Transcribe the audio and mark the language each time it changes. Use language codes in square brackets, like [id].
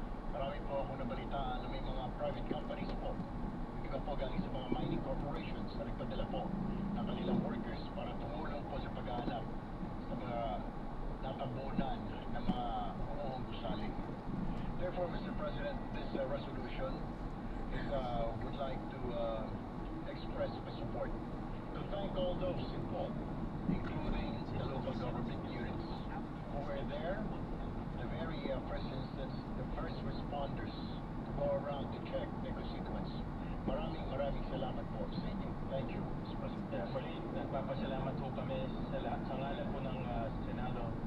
[tl] Marami po akong nabalitaan na may mga private companies po, iba po galing sa mga mining corporations na nagpadala po ng kanilang workers para tumulong po sa paghahanap sa mga natambunan ng mga umuong gusali. [en] Therefore, Mr. President, this resolution is would like to express my support to thank all those involved, including the local government units who were there, the very first instance, the first responders to go around to check the constituents. [tl] Maraming salamat po sa inyo. [en] Thank you, Mr. President. [tl] Muli, nagpapasalamat po kami sa ngalan po ng Senado.